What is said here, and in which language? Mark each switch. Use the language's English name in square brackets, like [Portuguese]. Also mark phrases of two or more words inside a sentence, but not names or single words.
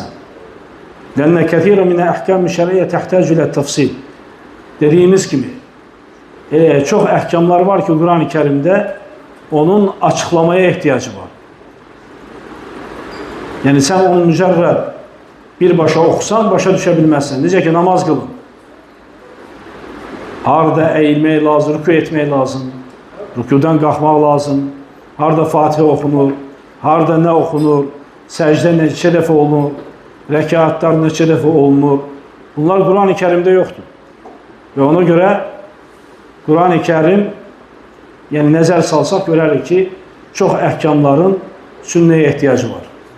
[Arabic] لأن كثيرا من الأحكام الشرعية تحتاج إلى تفصيل. [Turkish] Dediğimiz gibi çok ehkamlar var ki Kur'an-ı Kerim'de onun açıklamaya ihtiyacı var. Yani sen onu mücerred bir başa okusan başa düşebilmezsen. [Azerbaijani] Necə ki namaz kılın. Harada eğilmək lazım, rükû etmək lazım. Rükûdan qalxmaq lazım. Harada Fatihə okunur, harada nə okunur, səcdə neçə dəfə olunur, rəkatlar neçə dəfə olunur. [Turkish] Bunlar Kur'an-ı Kerim'de yoktur. Ve ona göre [Azerbaijani] Kur'an-ı Kerim yani nəzər salsaq görərik ki, çox əhkamların sünnəyə ihtiyacı var.